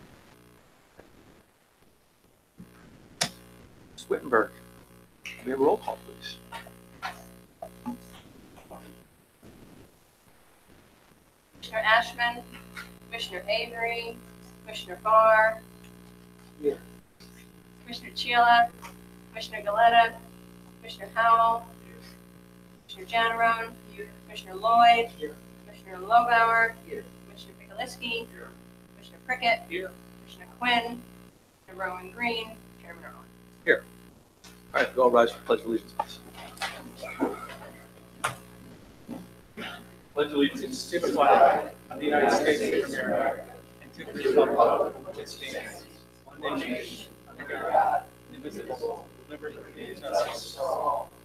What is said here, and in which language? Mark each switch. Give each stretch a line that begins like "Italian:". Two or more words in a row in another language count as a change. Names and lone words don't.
English: Ms. Wittenberg, can we have a roll call, please? Commissioner Ashman, Commissioner Avery, Commissioner Barr, Here. Commissioner Chila, Commissioner Galetta, Commissioner Howell, Commissioner Janarone, Commissioner Lloyd, Commissioner Lobauer, Commissioner Pikaliski, Commissioner Prickett, Commissioner Quinn, Commissioner Rowan Green, Chairman Irwin. Here. All right, we all rise for the Pledge of Allegiance, please. Pledge allegiance to the flag of the United States of America and to the republic which stands one nation under God, indivisible, with liberty and justice for all.